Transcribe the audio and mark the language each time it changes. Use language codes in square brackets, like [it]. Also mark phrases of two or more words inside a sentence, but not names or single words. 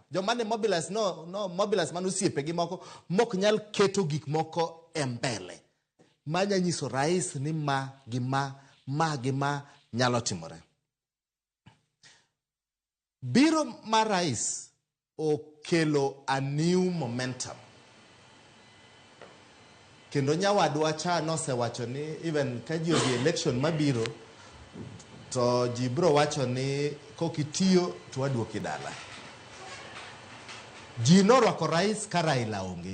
[luo] Joma ne mobilize no mobilize mano osiepe gi moko mok nyal keto gik moko e mbele. Manya nyiso rais ni ma gima nyalo timore. Biro mar rais okelo [en] a new momentum. [luo] Kendo nyawadwa cha nosewacho ni even ka ji odhi election mabiro to ji biro wacho ni kokitiyo to waduoki dala. Ji norwako rais ka Raila onge.